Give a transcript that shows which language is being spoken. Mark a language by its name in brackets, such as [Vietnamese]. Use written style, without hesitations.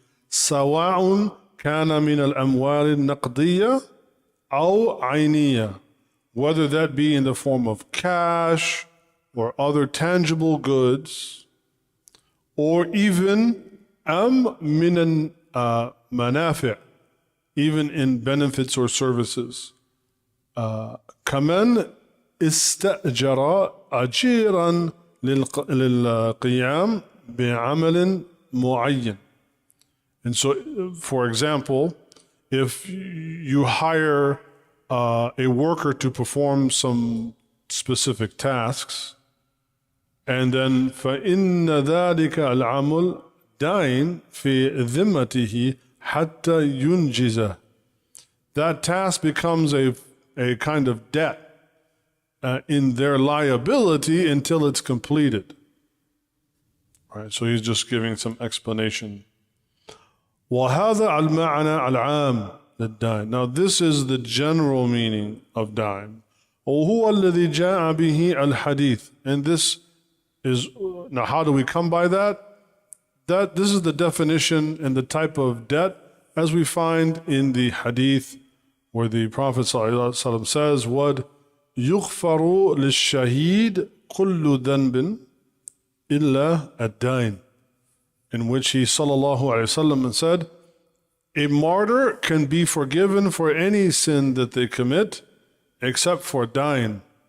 [Arabic] سواء كان من الأموال النقدية أو عينية, [English] whether that be in the form of cash or other tangible goods, or even [Arabic] من المنافع, [English] even in benefits or services. [Arabic] كمن استأجر أجيرا للقيام بعمل معين. [English] And so, for example, if you hire a worker to perform some specific tasks, and then [Arabic] فإن ذلك العمل داين في ذمته حتى ينجزه. [English] That task becomes a kind of debt in their liability until it's completed. All right, so he's just giving some explanation. [Arabic] وهذا المعنى العام للدين. [English] Now this is the general meaning of dine. [Arabic] وهو الذي جاء به الحديث. [English] And this is, now how do we come by that? This is the definition and the type of debt as we find in the hadith where the Prophet ﷺ says, "What [Arabic] يغفر للشهيد كل ذنب إلا الدين," [English] in which he ﷺ said, a martyr can be forgiven for any sin that they commit except for dying.